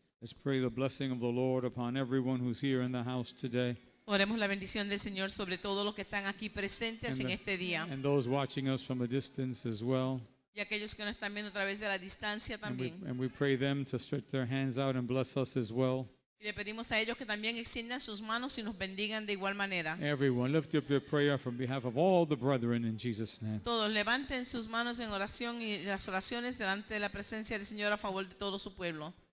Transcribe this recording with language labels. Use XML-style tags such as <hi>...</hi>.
<en>Let's pray the blessing of the Lord upon everyone who's here in the house today.</en> <es>Oremos la bendición del Señor sobre todos los que están aquí presentes en este día</es> <en>And those watching us from a distance as well.</en> <es>y aquellos que nos están viendo a través de la distancia también.</es> <en>And we pray them to stretch their hands out and bless us as well.</en> <es>Y le pedimos a ellos que también extiendan sus manos y nos bendigan de igual manera.</es> <en>Everyone, lift up your prayer from behalf of all the brethren in Jesus' name.</en> <es>Todos levanten sus manos en oración y las oraciones delante de la presencia del Señor a favor de todo su pueblo.</es>